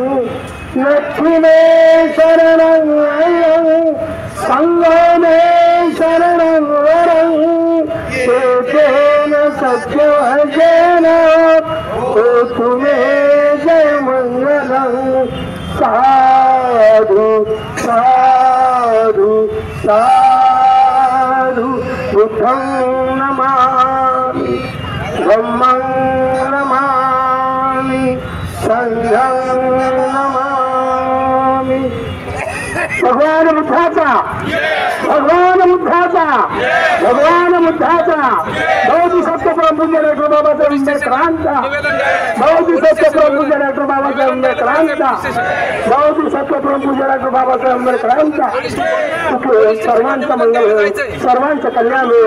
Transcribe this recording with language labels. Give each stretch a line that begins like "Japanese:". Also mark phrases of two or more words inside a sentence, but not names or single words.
Pali: नथी मे शरणं संगो मे शरणं वरं एतेन सत्यवजेन होतु मे जय मंगलं। साधु साधु साधु बुद्धं नमामि धम्मं नमामि संघं नमामि।
Marathi: भगवान बुद्धाचा भगवान बुद्धाचा भगवान बुद्धाचा बहुदिवसाचा प्रभूंच्या डॉक्टर बाबासाहेब आंबेडकरांचा बहुदिवसाचा प्रभूंच्या डॉक्टर बाबासाहेब आंबेडकरांचा बहुदिवसाचा प्रभूंच्या डॉक्टर बाबासाहेब आंबेडकरांचा सर्वांचं मंगल होईल सर्वांचं कल्याण होईल।